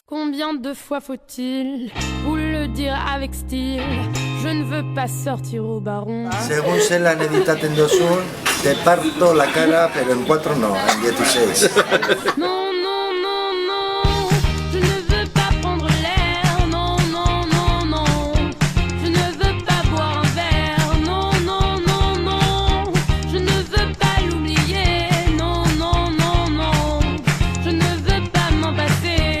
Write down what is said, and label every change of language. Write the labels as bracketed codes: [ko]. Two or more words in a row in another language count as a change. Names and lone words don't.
[fr] Combien de fois faut-il vous le dire avec style? Je ne veux pas sortir au baron. [eu] Según zelan editaten duzun, [es] te parto la cara, pero en 4 no, en 16. [fr] Non, non, non, non, je ne veux pas prendre l'air. Non, non, non, non, je ne veux pas boire un verre. Non, non, non, non, je ne veux pas l'oublier. Non, non, non, non, je ne veux pas m'en passer.